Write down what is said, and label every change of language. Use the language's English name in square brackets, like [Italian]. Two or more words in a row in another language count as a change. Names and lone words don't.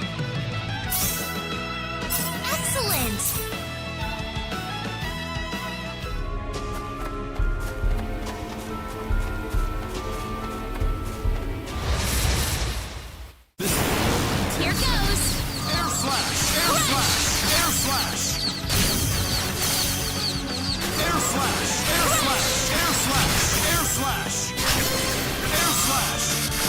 [English] Excellent! Here goes! Air slash! Air slash! Air slash! Air slash! Air slash! Air slash! Air slash! Air slash!